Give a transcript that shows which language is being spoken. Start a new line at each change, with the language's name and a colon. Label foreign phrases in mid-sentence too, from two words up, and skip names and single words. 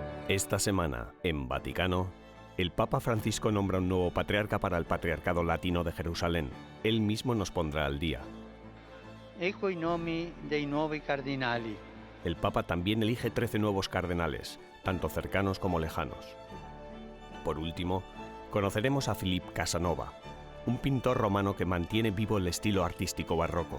Spanish: Esta semana, en Vaticano, el Papa Francisco nombra un nuevo patriarca para el Patriarcado Latino de Jerusalén. Él mismo nos pondrá al día.
Italian: Ecco i nomi dei nuovi cardinali.
Spanish: El Papa también elige 13 nuevos cardenales, tanto cercanos como lejanos. Por último, conoceremos a Philippe Casanova, un pintor romano que mantiene vivo el estilo artístico barroco.